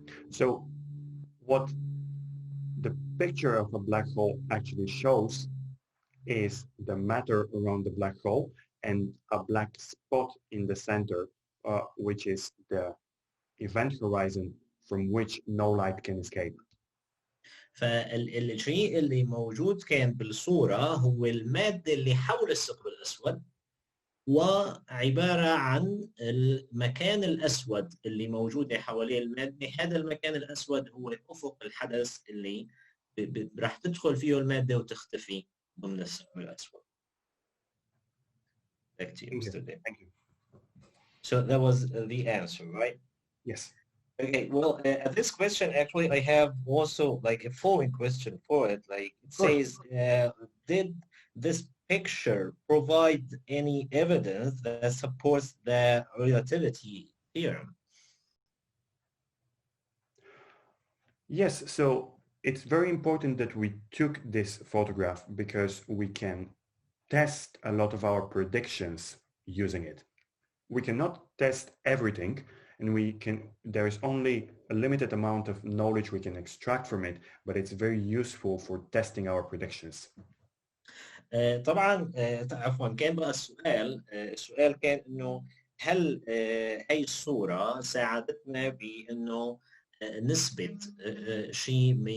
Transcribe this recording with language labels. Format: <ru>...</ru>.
<en>So what the picture of a black hole actually shows is the matter around the black hole and a black spot in the center, which is the event horizon from which no light can escape.</en> <ar>فالشيء اللي موجود كان بالصورة هو المادة اللي حول الثقب الأسود، وعبارة عن المكان الأسود اللي موجود حواليه المادة. هذا المكان الأسود هو أفق الحدث اللي راح تدخل فيه المادة وتختفي ضمن الثقب الأسود.</ar> <en>Back to you, Mr. Dale. Thank you. So that was the answer, right? Yes. Okay, well, this question actually I have also like a following question for it. Like it says, did this picture provide any evidence that supports the relativity theorem? Yes, so it's very important that we took this photograph because we can test a lot of our predictions using it. We cannot test everything, and there is only a limited amount of knowledge we can extract from it, but it's very useful for testing our predictions.</en> <ar>طبعا عفوا كان بقى السؤال كان انه هل هي الصورة ساعدتنا بانه نثبت شيء</ar>